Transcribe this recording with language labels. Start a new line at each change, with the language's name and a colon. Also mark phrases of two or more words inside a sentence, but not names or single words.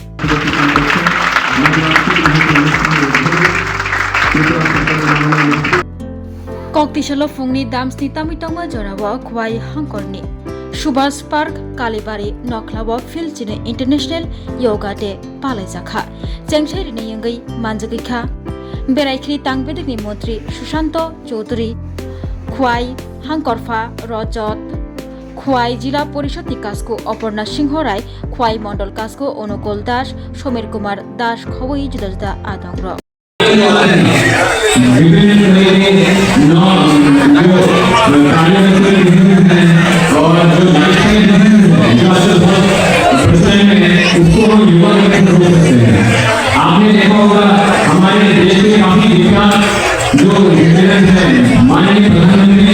Bangla: উপস্থাপন করছেন আমাদের আজকের এই অনুষ্ঠানের উদ্বোধক ত্রিপুরা সরকারের মাননীয় মন্ত্রী
Kok Borok: Koktisalo fungni damsni tamitama jorawa khwai hangkorni Subhas Park Kalibari Noklawa Philchine International Yoga Day Palaijakha Chengshari ni yangai manjagikha Beraikri Tangbedikni Mantri Sushanto Chaudhary Khwai Hangkorfa Rajat Khwai Jila Porishod ni Kasko Aparna Singh Rai Khwai Mondol Kasko Onukol Das Shomer Kumar Das khawai juda juda adangro
Hindi: आपने देखा होगा हमारे देश में काफी विकास जो माननीय प्रधानमंत्री